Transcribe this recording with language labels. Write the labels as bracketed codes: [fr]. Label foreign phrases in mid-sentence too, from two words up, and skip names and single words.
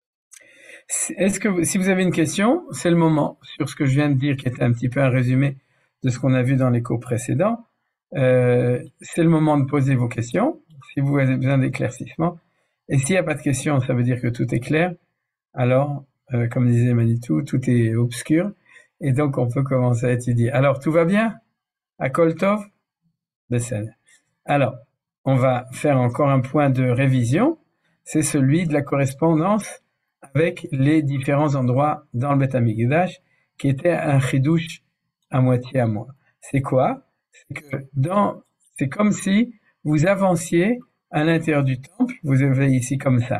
[fr] Si vous avez une question, c'est le moment sur ce que je viens de dire, qui était un petit peu un résumé de ce qu'on a vu dans les cours précédents. C'est le moment de poser vos questions, si vous avez besoin d'éclaircissement. Et s'il n'y a pas de questions, ça veut dire que tout est clair. Alors, comme disait Manitou, tout est obscur. Et donc, on peut commencer à étudier. Alors, tout va bien? [he] הכל טוב? בסדר. [fr] Alors, on va faire encore un point de révision. C'est celui de la correspondance avec les différents endroits dans le [he] בית המקדש, [fr] qui était un chidouche à moitié à moi. C'est quoi? C'est comme si vous avanciez à l'intérieur du temple, vous avez ici comme ça.